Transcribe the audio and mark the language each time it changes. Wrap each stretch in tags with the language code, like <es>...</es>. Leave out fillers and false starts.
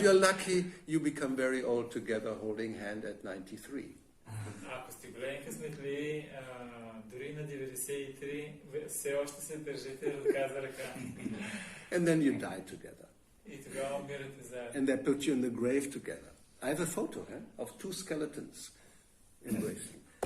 <en>you're lucky, you become very old together holding hand at 93.</en> <bg>Ако сте големи късметли, дори на 93, все още се държите ръка за ръка.</bg> <en>And then you die together.</en> <bg>И тогава умирате заедно.</bg> <en>And they put you in the grave together. I have a photo of two skeletons embracing.</en>